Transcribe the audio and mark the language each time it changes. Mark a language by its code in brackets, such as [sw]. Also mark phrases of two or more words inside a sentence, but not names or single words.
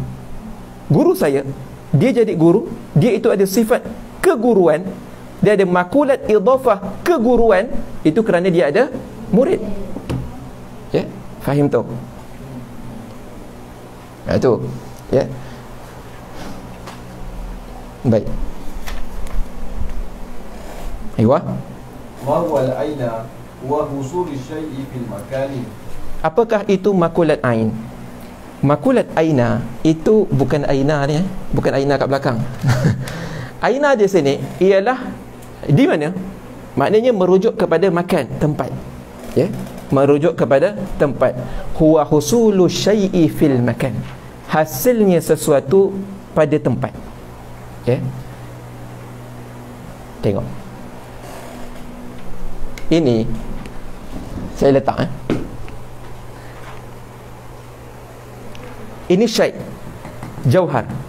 [ms] Guru saya, dia jadi guru, dia itu ada sifat keguruan, dia ada makulat idhafah keguruan, itu kerana dia ada murid, ya. Faham tu? Itu, ya. Baik. Aywa. [ar] Ma huwa al-aina wa husul syai'i fil makani. [ms] Apakah itu makulat ain? Makulat aina itu bukan aina ni, bukan aina kat belakang. Aina di sini ialah di mana? Maknanya merujuk kepada makan, tempat, ya. Merujuk kepada tempat. [ar] Huwa husulu syai'i fil makan. [ms] Hasilnya sesuatu pada tempat, ya. Tengok. Ini saya letak, ini syai', jauhar.